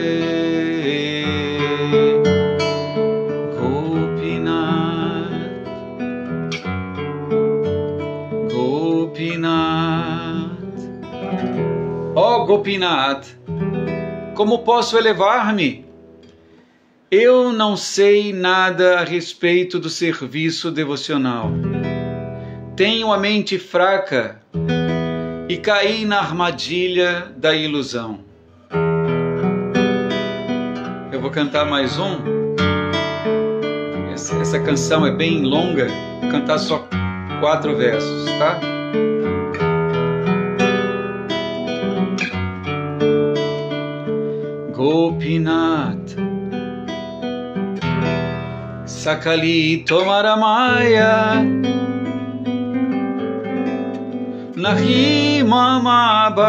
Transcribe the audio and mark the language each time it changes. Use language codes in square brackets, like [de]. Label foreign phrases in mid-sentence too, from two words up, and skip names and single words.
[bn] Gopinath, Gopinath. [pt] Ó Gopinath, como posso elevar-me? Eu não sei nada a respeito do serviço devocional. Tenho a mente fraca e caí na armadilha da ilusão. Eu vou cantar mais um. Essa canção é bem longa, vou cantar só 4 versos, tá? [bn] গোপীনাথ সকলি তোমার মায়া নাহি মম